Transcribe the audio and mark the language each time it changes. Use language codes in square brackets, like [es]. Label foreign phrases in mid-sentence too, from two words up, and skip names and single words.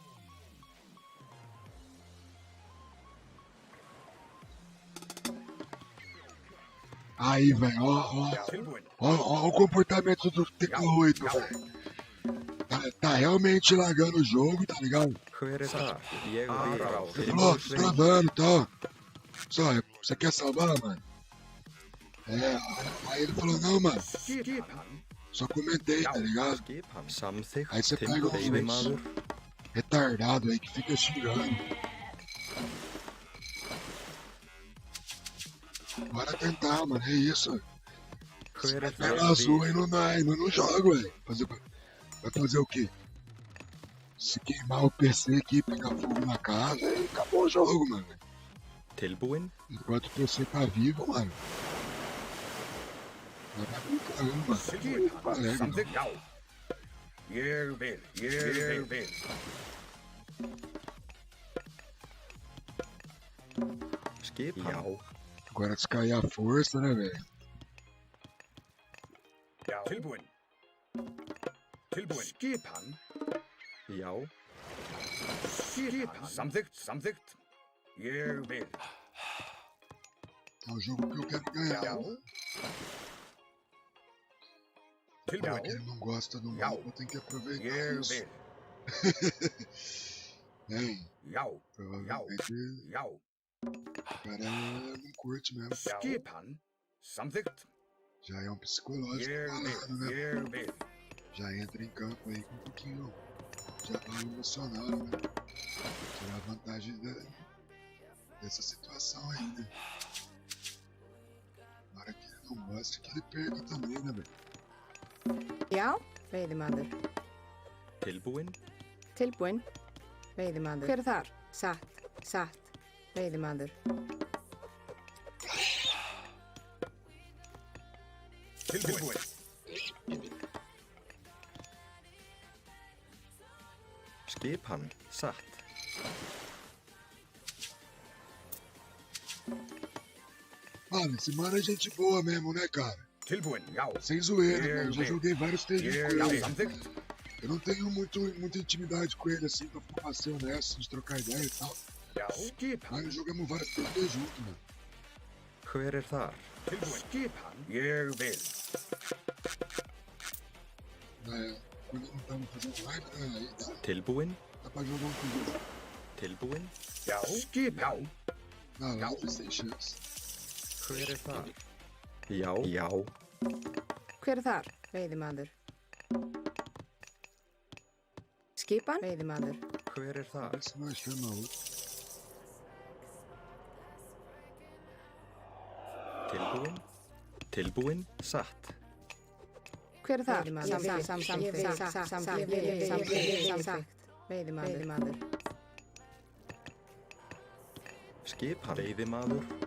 [pt] Aí, velho, ó o comportamento do TK8, velho. Tá realmente lagando o jogo, tá ligado? [is] Hver það? Ég vil [pt] Ele falou, tá travando e tal. Só, você quer salvar, mano? Aí ele falou, não, mano. Só comentei, tá ligado? [is] Skipan samþykkt [pt] Aí você pega uns [is] veiðimaður [pt] retardado aí que fica xingando. Bora tentar, mano, é isso. [is] Hver er [pt] Pega [is] það? [pt] azul aí não joga, velho. Vai fazer o quê? Se queimar o PC aqui, pegar fogo na casa, aí acabou o jogo, mano. [is] Tilbúin? [pt] Enquanto o PC tá vivo, mano. Vai tá brincando, mano. Colega, [is] Samþykkt, já. Ég vil. Skipan? Já. [pt] Agora descair a força, né, velho? [is] Já. Tilbúin. Skipan. Já. Skipan. Samþykkt. Ég vil. [pt] É o jogo que eu quero ganhar. [is] Já. [pt] Já que [is] Tilbúin. [pt] ele não gosta do [is] Já. [pt] mapa, tem que aproveitar [is] Ég [pt] isso. [is] vil. [pt] Hein? [is] Já. [pt] Provavelmente [is] Já. [pt] o cara não curte mesmo. [is] Skipan. Samþykkt. [pt] Já é um psicológico [is] Ég [pt] falando, né? [is] vil. [pt] Já entra em campo aí com um pouquinho. Já tá emocionado, né? Tirar vantagem dessa situação aí, né? Na hora que ele não gosta, que ele perca também, né, velho? [is] Já, veiðimaður. Tilbúin? Tilbúinn. Veiðimaður. Hver er þar? Satt. Veiðimaður. Tilbúin. Skipan satt. [pt] Mano, esse mano é gente boa mesmo, né, cara? [is] Tilbúin. Já. [pt] Sem zoeira, mano. Já joguei vários TVs com [is] Já. [pt] ele. [is] Samþykkt. [pt] Eu não tenho muita intimidade com ele, assim, pra ficar ser honesto, de trocar ideia e tal. [is] Já. Skipan. [pt] Mas nós jogamos vários TVs juntos, mano. [is] Hver er þar? Tilbúin. Skipan. Ég vil. [pt] Quando não estamos fazendo live, né? Aí [is] Tilbúin? [pt] dá pra jogar um com o outro. [is] Tilbúin? Já. Skipan. Na live sem chance. Hver er þar? Já. Hver er þar? Veiðimaður. Skipan? Veiðimaður. Hver er þar? [pt] Parece que nós chama outro. [is] Tilbúin? Satt. Hver er þar? Samþykkt. Veiðimaður. Skipan. Veiðimaður.